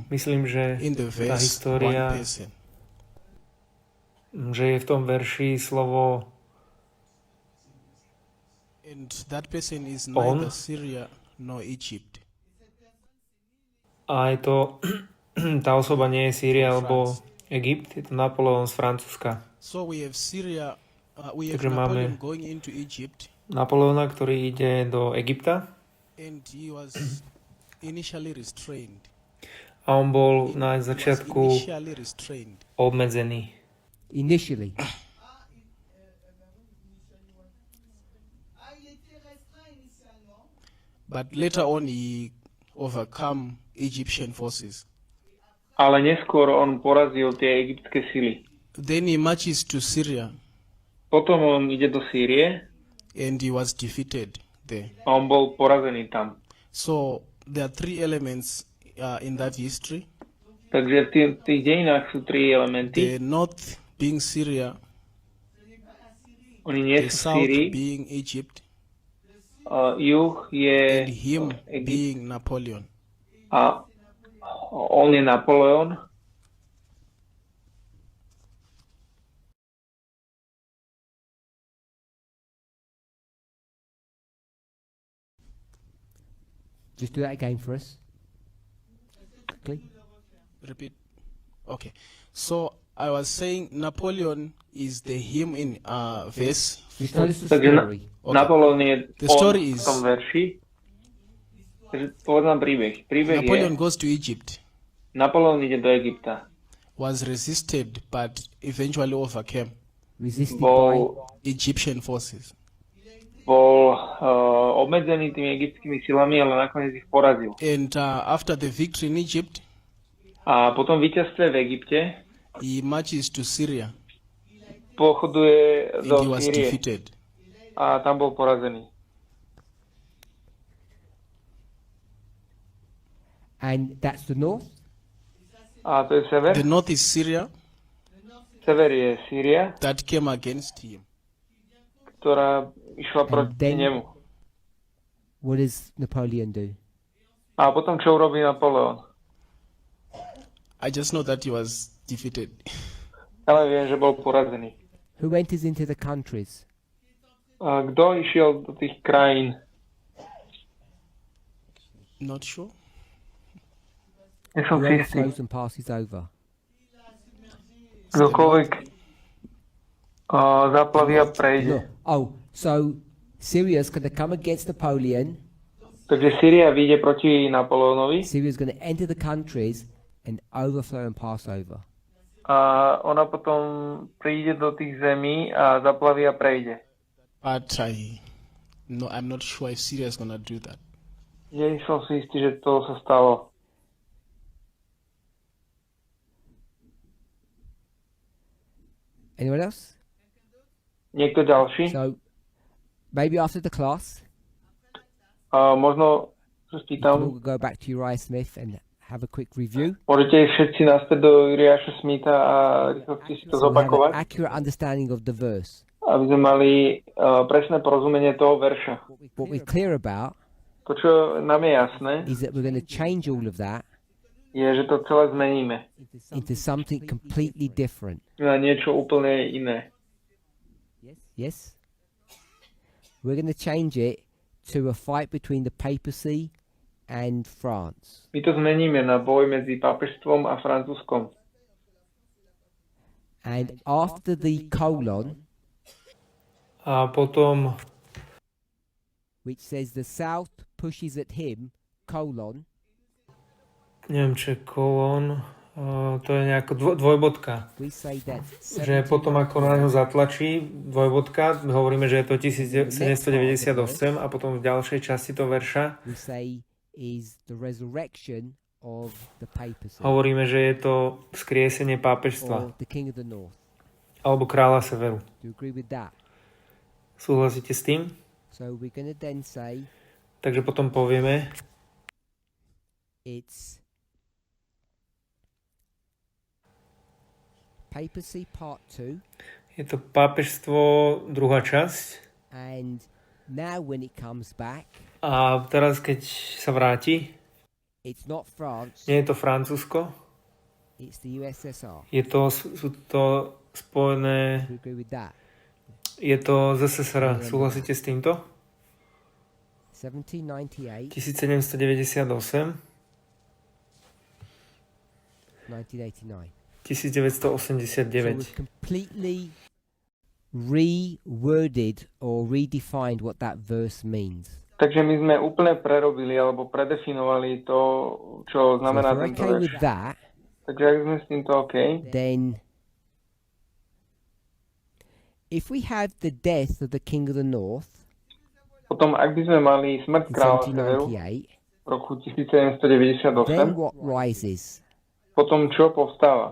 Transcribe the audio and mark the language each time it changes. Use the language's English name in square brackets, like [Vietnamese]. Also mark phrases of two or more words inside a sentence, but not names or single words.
[Slovak] Myslím, že [English] in the [Slovak] tá [English] verse one [Slovak] história, [English] person. [Slovak] že je v tom verši slovo [English] And that person is [Slovak] On. [English] neither Syria nor Egypt. [Slovak] a je to tá osoba nie je Sýria alebo Egypt, je to Napoleon z Francúzska. [English] So we have Syria, we have [Slovak] Takže Napoleon máme [English] going into Egypt, [Slovak] Napoleona, ktorý ide do Egypta [English] and he was initially restrained. [Slovak] a on bol [English] He [Slovak] na [English] was [Slovak] začiatku [English] initially restrained. [Slovak] obmedzený. [English] Initially. But later on he overcome Egyptian forces. [Slovak] ale neskôr on porazil tie egyptské sily. [English] Then he marches to Syria [Slovak] Potom on ide do Sýrie [English] and he was defeated there. [Slovak] a on bol porazený tam. [English] So there are three elements in that history. [Slovak] Takže v tých dejinách sú tri elementy. [English] The north being Syria, [Slovak] Oni nie [English] the [Slovak] sú v [English] south [Slovak] Sýrii. [English] being Egypt, [Slovak] Juh je [English] and him [Slovak] Egypt [English] being Napoleon. [Slovak] a on je Napoleon. [English] Just do that again for us. Quickly. Repeat. Okay. So I was saying Napoleon is the him in verse. Just tell us the [Slovak] Takže [English] story. Okay. [Slovak] Napoleon je [English] The [Slovak] on [English] story [Slovak] v [English] is- [Slovak] tom verši. Takže povedz nám príbeh. Príbeh Napoleon je, [English] goes to Egypt, [Slovak] Napoleon ide do Egypta. [English] was resisted but eventually overcame Resisted by. [Slovak] Bol [English] Egyptian forces. [Slovak] obmedzený tými egyptskými silami, ale nakoniec ich porazil. [English] And after the victory in Egypt, [Slovak] A potom víťazstve v Egypte [English] he marches to Syria [Slovak] pochoduje [English] and [Slovak] do [English] he was [Slovak] Sýrie [English] defeated. [Slovak] a tam bol porazený. [English] And that's the north. [Slovak] A to je sever. [English] The north is Syria [Slovak] Sever je Sýria, [English] that came against him. [Slovak] ktorá išla proti [English] then- [Slovak] nemu. [English] What does Napoleon do? [Slovak] A potom čo urobí Napoleon? [English] I just know that he was defeated. [Slovak] Ale viem, že bol porazený. [English] Who enters into the countries? [Slovak] A kto išiel do tých krajín? [English] Not sure. [Slovak] Nie som si [English] Who [Slovak] istý. [English] overflows and passes over? [Slovak] Kdokoľvek zaplaví a prejde. [English] No. Oh, so Syria's going to come against Napoleon [Slovak] Takže Syria vyjde proti Napoleónovi [English] Syria is going to enter the countries and overflow and pass over. [Slovak] a ona potom príde do tých zemí a zaplaví a prejde. [English] But no, I'm not sure if Syria is gonna do that. [Slovak] Nie som si istý, že to sa stalo. [English] Anyone else? [Slovak] Niekto ďalší? [English] So maybe after the class, [Slovak] Možno sa [English] you can [Slovak] spýtam, [English] all go back to Uriah Smith and have a quick review. [Slovak] môžete ísť všetci naspäť do Uriáša Smitha a rýchlo si to [English] So we have an [Slovak] zopakovať, [English] accurate understanding of the verse. [Slovak] aby sme mali presné porozumenie toho verša. [English] What we're clear about [Slovak] To, čo nám je jasné, [English] is that we're going to change all of that [Slovak] je, že to celé zmeníme [English] into something completely different. [Slovak] na niečo úplne iné. [English] Yes? We're going to change it to a fight between the papacy and France. [Slovak] My to zmeníme na boj medzi pápežstvom a Francúzskom. [English] And after the colon, [Slovak] A potom [English] which says the South pushes at him, colon, [Slovak] neviem, čo je kolón, to je nejako dvojbodka. [English] we say that [Slovak] Že potom ako na ňo zatlačí dvojbodka, hovoríme, že je to 1798 a potom v ďalšej časti toho verša [English] we say is the resurrection of the papacy [Slovak] hovoríme, že je to vzkriesenie pápežstva [English] or the king of the north. [Slovak] alebo kráľa severu. [English] Do you agree with that? [Slovak] Súhlasíte s tým? [English] So we're going to then say [Slovak] Takže potom povieme, [English] it's papacy part 2, [Slovak] je to pápežstvo druhá časť [English] and now when it comes back, [Slovak] a teraz keď sa vráti, [English] it's not France, [Slovak] nie je to Francúzsko, [English] it's the USSR. [Slovak] sú to spojené, [English] Do you agree with that? [Slovak] je to z SSR. Súhlasíte s týmto? 1798, 1798, 1989. 1989. [English] So we've completely reworded or redefined what that verse means. [Slovak] Takže my sme úplne prerobili alebo predefinovali to, čo [English] So if [Slovak] znamená [English] we're [Slovak] tento [English] okay [Slovak] verš. [English] with that, [Slovak] Takže ak sme s týmto OK, [English] then if we have the death of the king of the north, [Slovak] potom ak by sme mali smrť [English] in [Slovak] kráľa Severu [English] 1798, [Slovak] v roku 1798, [English] then what rises? [Slovak] potom čo povstáva?